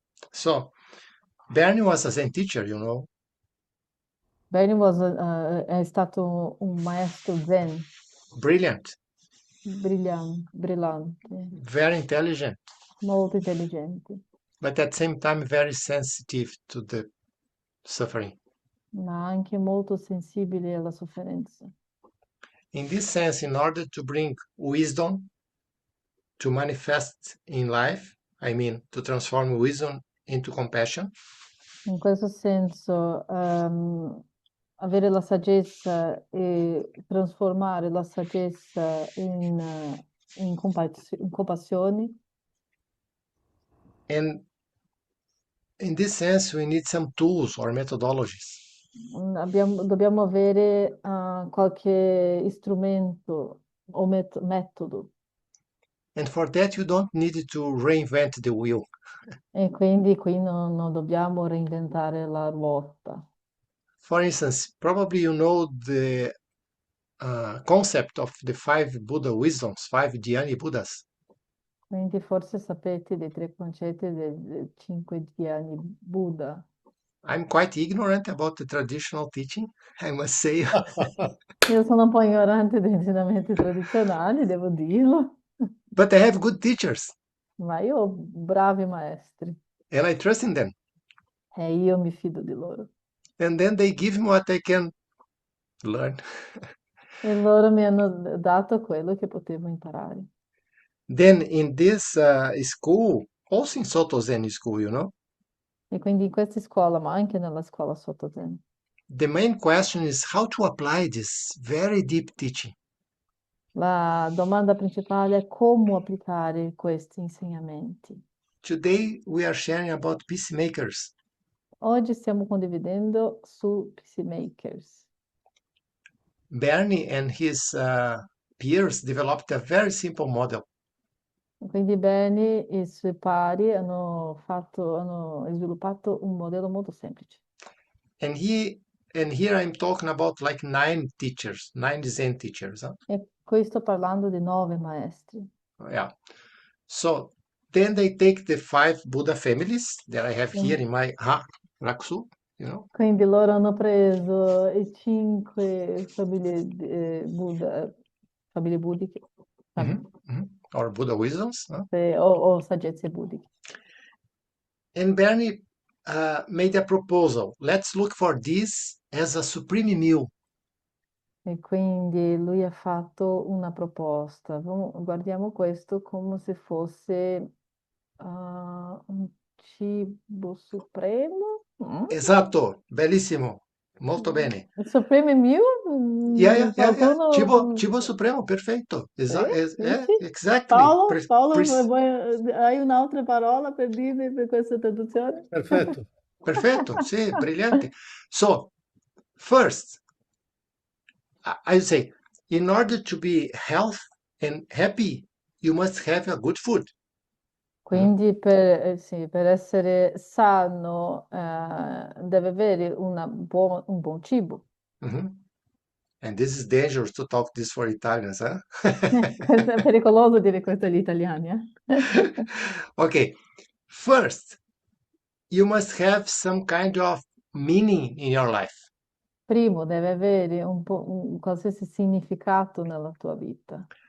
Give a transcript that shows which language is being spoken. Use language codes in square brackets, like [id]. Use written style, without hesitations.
[en] So, Bernie was a Zen teacher, [it] Benny è stato un maestro zen, [en] brilliant, [it] brillante, [en] very intelligent, [it] molto intelligente, [en] but at the same time, very sensitive to the suffering. [it] ma anche molto sensibile alla sofferenza. [en] In this sense, in order to bring wisdom to manifest in life, I mean, to transform wisdom into compassion, [it] In questo senso, avere la saggezza e trasformare la saggezza in compassione. [en] and in this sense, we need some tools or methodologies. [it] Dobbiamo avere qualche strumento o metodo. [en] And for that, you don't need to reinvent the wheel. [it] E quindi qui non dobbiamo reinventare la ruota. [en] For instance, probably you know the concept of the five Buddha wisdoms, five Dhyani Buddhas. [it] Quindi forse sapete dei tre concetti dei cinque dhyani Buddha. [en] I'm quite ignorant about the traditional teaching, I must say. [it] Io sono un po' ignorante degli insegnamenti tradizionali, devo dirlo, [en] But I have good teachers, [it] ma io ho bravi maestri [en] and I trust in them. [it] e io mi fido di loro. [en] And then they give me what I can learn. [it] E loro mi hanno dato quello che potevo imparare. [en] Then in this school, also in Soto Zen school, [it] E quindi in questa scuola, ma anche nella scuola sotto Zen, [en] the main question is how to apply this very deep teaching. [it] la domanda principale è come applicare questi insegnamenti. [en] Today we are sharing about peacemakers. [it] Oggi stiamo condividendo su Peacemakers. [en] Bernie and his peers developed a very simple model. [it] Quindi Benny e i suoi pari hanno sviluppato un modello molto semplice. [en] And here I'm talking about like 9 teachers, 9 Zen teachers. [it] E qui sto parlando di 9 maestri. [en] Yeah. So then they take the 5 Buddha families that I have here in my Raksu. [it] Quindi loro hanno preso i 5 famiglie Buddha, famiglie buddhiche, [en] Or Buddha wisdoms. [it] o saggezze buddhiche. [en] And Bernie made a proposal. Let's look for this as a supreme meal. [it] E quindi lui ha fatto una proposta. Guardiamo questo come se fosse un cibo supremo. Esatto, bellissimo, molto bene. Il [en] supreme meal? Yeah. [it] Qualcuno... Cibo supremo, perfetto. Dici? [en] Exactly. [it] Paolo, hai un'altra parola per dirmi per questa traduzione? Perfetto. Perfetto, sì, brillante. [en] So, first, I say, in order to be healthy and happy, you must have a good food. [it] Quindi per essere sano deve avere un buon cibo. Mhm. [en] And this is dangerous to talk this for Italians, huh? [it] Questo è pericoloso dire questo agli italiani, eh? [en] Okay, first, you must have some kind of meaning in your life. [it] Primo, deve avere un qualsiasi significato nella tua vita.